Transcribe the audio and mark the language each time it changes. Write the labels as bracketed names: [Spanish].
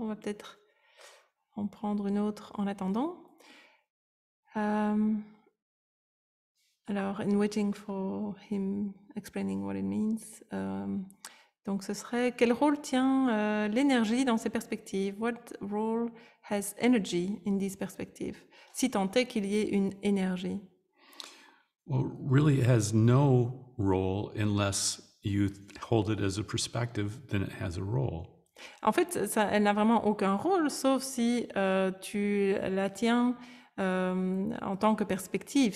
[French] On va peut-être en prendre une autre en attendant. [English] Alors, in waiting for him explaining what it means. [French] Donc, ce serait quel rôle tient l'énergie dans ces perspectives? [English] What role has energy in these perspectives? [French] Si tant est qu'il y ait une énergie. [English] Well, really it has no role unless you hold it as a perspective, then it has a role. [French] En fait, elle n'a vraiment aucun rôle, sauf si tu la tiens en tant que perspective.